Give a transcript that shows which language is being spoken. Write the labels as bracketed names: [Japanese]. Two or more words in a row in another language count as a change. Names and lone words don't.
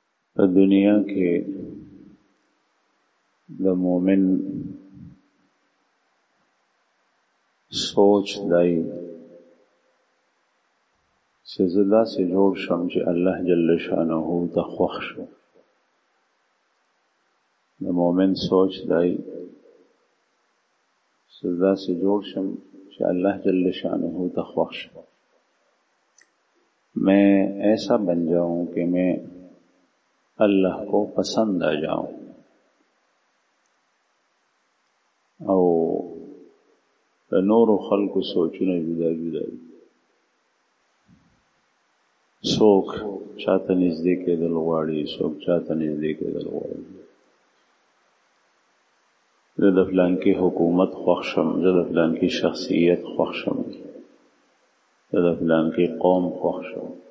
[Pashto] په دنیا کې د مومن سوچ دی چې زه داسې جوړ شم چې [Arabic] الله جل شانه [Pashto] ته خوښ شم. د مومن سوچ دی چې زه داسې جوړ شم چې [Arabic] اللہ جل شانہ [Pashto] ته خوښ شم. [Urdu] میں ایسا بن جاؤں کہ میں اللہ کو پسند آ جاؤں. [Pashto] او د نورو خلقو سوچونه جدا جدا دي. څوک چاته نږدې کېدل غواړي، څوک چاته نږدې کېدل غواړي. زه د فلانکي حکومت خوښ شم، زه د فلانکي شخصیت خوښ شم، زه د فلانکي قوم خوښ شم.